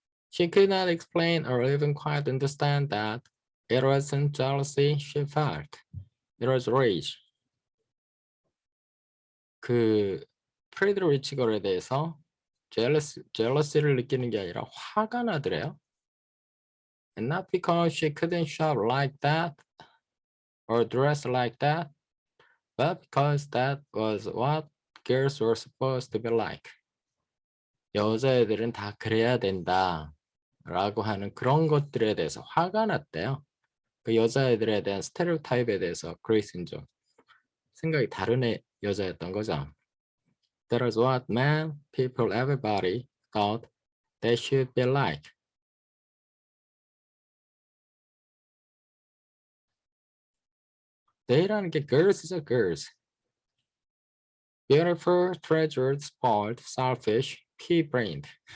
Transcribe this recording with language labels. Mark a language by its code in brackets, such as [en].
[en] She could not explain or even quite understand that it wasn't jealousy she felt. It was rage. [ko] 그 프레드 리치 걸에 대해서 jealousy를 느끼는 게 아니라 화가 나더래요. [en] And not because she couldn't shop like that or dress like that, but because that was what girls were supposed to be like. [ko] 여자애들은 다 그래야 된다 라고 하는 그런 것들에 대해서 화가 났대요. 그 여자애들에 대한 스테레오타입에 대해서 그레이스는 좀 생각이 다른 여자였던 거죠. [en] That is what men, people, everybody thought they should be like. [ko] They라는 게 girls죠, girls. [en] Beautiful, treasured, spoiled, selfish, pea-brained.